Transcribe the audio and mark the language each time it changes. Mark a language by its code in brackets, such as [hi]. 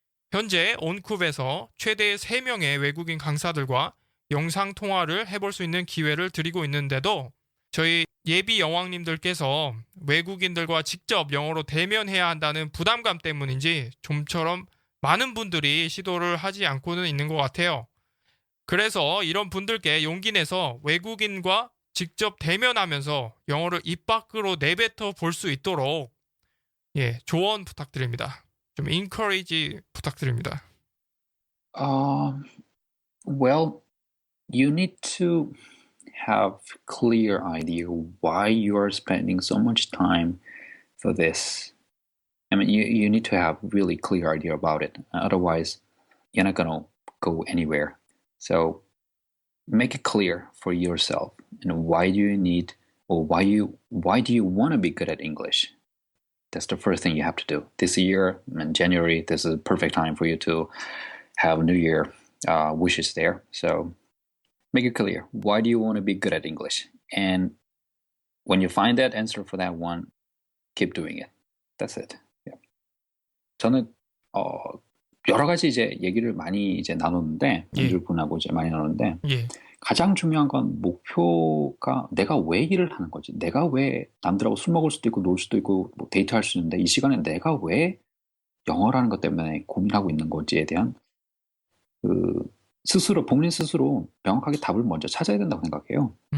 [ko] 현재 온쿱에서 최대 3명의 외국인 강사들과 영상통화를 해볼 수 있는 기회를 드리고 있는데도 저희 예비 여왕님들께서 외국인들과 직접 영어로 대면해야 한다는 부담감 때문인지 좀처럼 많은 분들이 시도를 하지 않고는 있는 것 같아요. 그래서 이런 분들께 용기 내서 외국인과 직접 대면하면서 영어를 입 밖으로 내뱉어 볼 수 있도록 조언 부탁드립니다. 좀 encourage 부탁드립니다. [en] Um, well, you need to have clear idea why you are spending so much time for this. I mean, you need to have really clear idea about it. Otherwise, you're not gonna go anywhere. So make it clear for yourself. And why do you need, or why do you want to be good at English? That's the first thing you have to do. This year, in January, this is a perfect time for you to have New Year wishes there. So make it clear. Why do you want to be good at English? And when you find that answer for that one, keep doing it. That's it. Yeah. [ko] 저는 여러 가지 이제 얘기를 많이 이제 나눴는데 연주분하고 이제 많이 나눴는데 가장 중요한 건 목표가 내가 왜 일을 하는 거지? 내가 왜 남들하고 술 먹을 수도 있고 놀 수도 있고 뭐 데이트할 수 있는데 이 시간에 내가 왜 영어라는 것 때문에 고민하고 있는 건지에 대한 스스로 본인 스스로 명확하게 답을 먼저 찾아야 된다고 생각해요.